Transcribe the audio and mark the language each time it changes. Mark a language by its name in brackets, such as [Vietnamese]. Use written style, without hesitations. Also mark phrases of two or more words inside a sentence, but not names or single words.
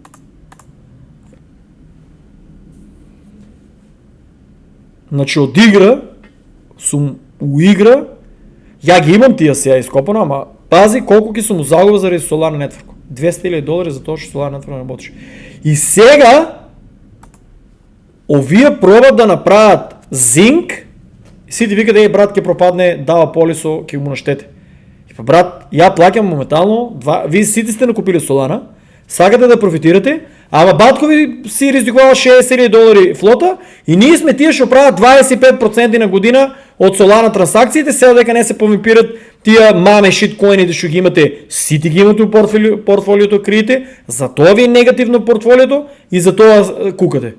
[Bulgarian] Значи от игра, сум уигра, я ги имам тия сега изкопано, ама пази колко ки съм му загуба заради Solana Network. $200,000 за това, че Solana Network не работеше. И сега овие пробват да направят Zinc и си ти вика, брат, [Macedonian] ке пропадне, дава полисо, ке му нащете. [Bulgarian] И брат, я плакам моментално, вие сите сте накупили Solana, сагате да профитирате, ама батко ви си ризикувава $60,000 флота и ние сме тия ще правят 25% на година от Solana транзакциите, сега дека не се помипират тия маме шиткоини да ще ги имате, сите ги имате в портфолиото, криете, затова ви е негативно портфолиото и затова кукате.